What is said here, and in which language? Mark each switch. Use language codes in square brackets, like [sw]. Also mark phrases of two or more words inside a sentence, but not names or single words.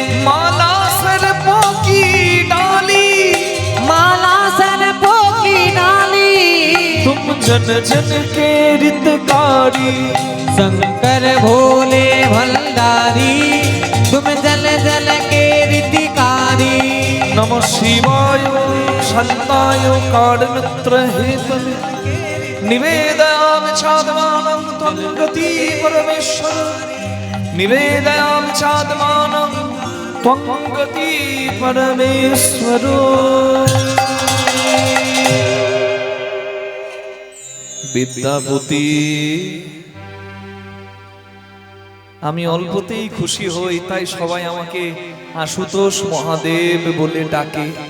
[hi] माला सर्पों की डाली, माला जन जन के रितकारी शंकर भोले भंडारी तुम जल जल के रीतिकारी [sa] नमः शिवाय शांताय कारणत्र हेतवे निवेदयामि चात्मानं त्वं गति परमेश्वर निवेदयामि चात्मानं त्वं गति परमेश्वर [bn] বিদ্যাপতি আমি অল্পতেই খুশি হই, তাই সবাই আমাকে আশুতোষ মহাদেব বলে ডাকে।